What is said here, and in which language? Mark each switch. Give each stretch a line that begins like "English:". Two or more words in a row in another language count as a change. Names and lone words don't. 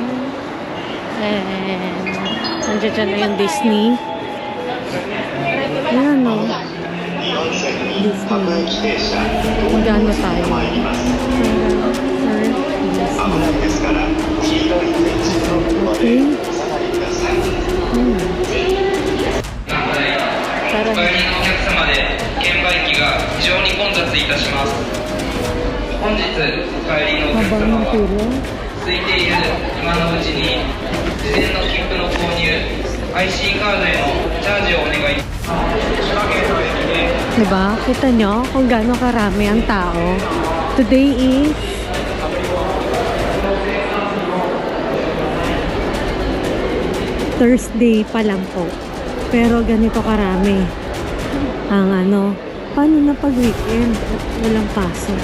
Filipino: And nandiyan dyan na yung Disney. Ayan o. Disney. Magano tayo? Okay. Tara.
Japanese: 券売機が非常に混雑いたします。本日お帰りのお客様は空いている今のうちに事前の切符の購入 IC カードへのチャージをお願いします。
Filipino: Diba? Kita nyo kung gaano karami ang tao.
English: Today is Thursday
Filipino: pa lang po. Pero ganito karami ang paano na pag weekend at walang pasok?